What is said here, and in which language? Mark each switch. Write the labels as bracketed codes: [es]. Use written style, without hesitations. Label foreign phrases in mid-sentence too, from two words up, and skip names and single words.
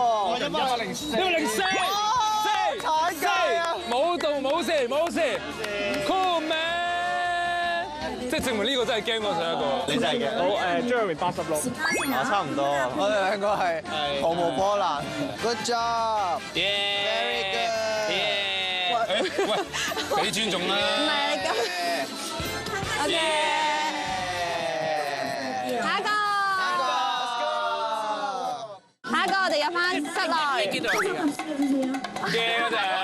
[yue] 104，4，太計啊！冇動冇事冇事 ， [en] cool man。 [yue] 即係證明呢個真係驚過上一個。你真係嘅。好，Jeremy 86，差唔多。我哋兩個係毫無波瀾。 [en] Good job。Very good。 [yue] 喂，俾尊重啦。唔係你咁。OK。下一個。下一個，我哋入翻室內。驚啊真係。